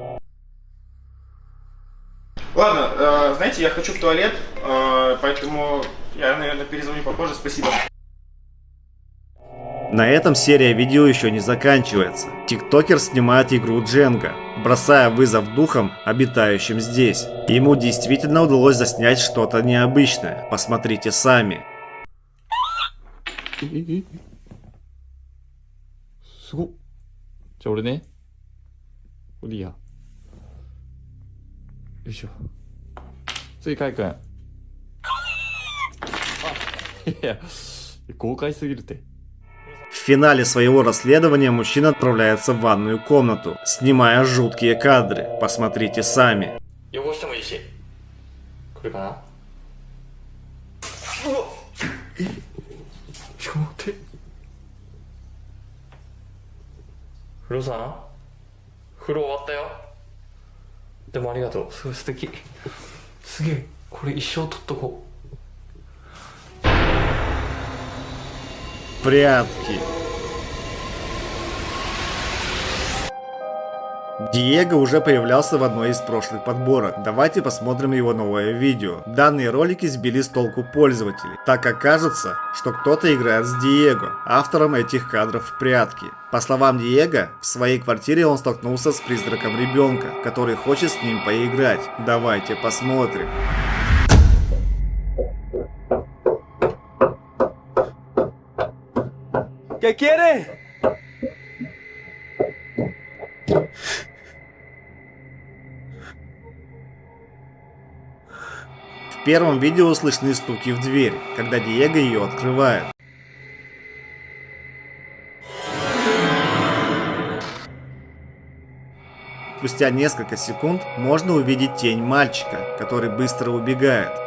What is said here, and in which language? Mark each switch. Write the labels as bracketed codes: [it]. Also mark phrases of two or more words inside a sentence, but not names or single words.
[ru] Ладно, знаете, я хочу в туалет, поэтому я, наверное, перезвоню попозже. Спасибо. На этом серия видео еще не заканчивается. Тиктокер снимает игру Дженга, бросая вызов духам, обитающим здесь. Ему действительно удалось заснять что-то необычное. Посмотрите сами. [ja] すごっ。じゃあ俺ね。これいいや。よいしょ。次、カイ君。あ、いや、豪快すぎるって。 [ru] В финале своего расследования мужчина отправляется в ванную комнату, снимая жуткие кадры. Посмотрите сами. [ja] 汚してもいいし。これかな。うわっ。え。ちょっと待って。風呂さん、風呂終わったよ。でもありがとう。すごい素敵。すげえ。これ一生取っとこう。 [ru] Прятки. Диего уже появлялся в одной из прошлых подборок. Давайте посмотрим его новое видео. Данные ролики сбили с толку пользователей, так как кажется, что кто-то играет с Диего, автором этих кадров в прятки. По словам Диего, в своей квартире он столкнулся с призраком ребенка, который хочет с ним поиграть. Давайте посмотрим. [es] ¿Qué quiere? [ru] В В первом видео слышны стуки в дверь, когда Диего ее открывает. Спустя несколько секунд можно увидеть тень мальчика, который быстро убегает.